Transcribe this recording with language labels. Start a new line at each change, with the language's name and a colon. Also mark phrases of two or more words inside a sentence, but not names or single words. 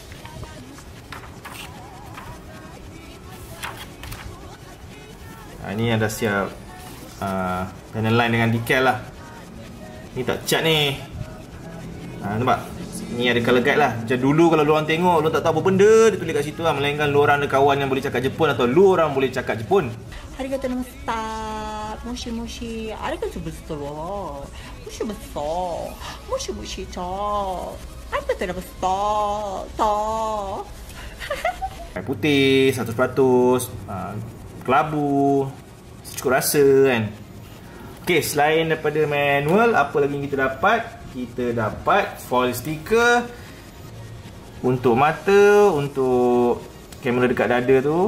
Malay: Ini yang dah siap
English: panel line
Malay: dengan decal lah. Ni tak cat ni. Nampak? Ni ada
English: color guide
Malay: lah. Macam dulu kalau lu orang tengok, lu tak tahu apa benda dia tulis kat situ lah. Melainkan lu orang ada kawan yang boleh cakap Jepun, atau lu orang boleh cakap Jepun.
Japanese: ありがとうございます。もしもし. ありがとうございます。もし besar. もしもしちゃ。ありがとうございます.
Malay: Air putih 100%, kelabu secukup rasa kan. Okay, selain daripada manual, apa lagi yang kita dapat? Kita dapat
English: foil sticker
Malay: untuk mata, untuk kamera dekat dada tu.